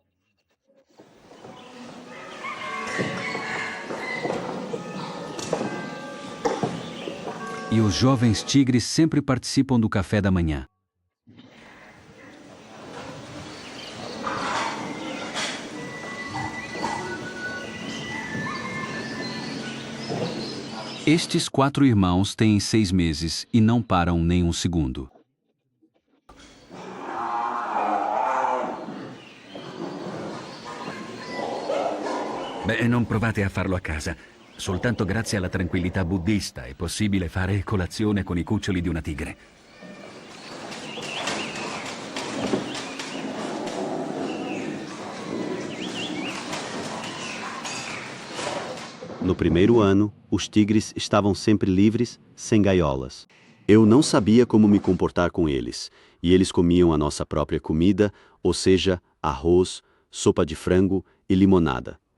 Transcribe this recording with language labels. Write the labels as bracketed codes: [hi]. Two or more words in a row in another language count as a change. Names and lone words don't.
[pt] E os jovens tigres sempre participam do café da manhã. Estes 4 irmãos têm 6 meses e não param nem um segundo. [it] Beh, non provate a farlo a casa. Soltanto grazie alla tranquillità buddista è possibile fare colazione con i cuccioli di una tigre. [pt] No primeiro ano, os tigres estavam sempre livres, sem gaiolas. Eu não sabia como me comportar com eles, e eles comiam a nossa própria comida, ou seja, arroz, sopa de frango e limonada.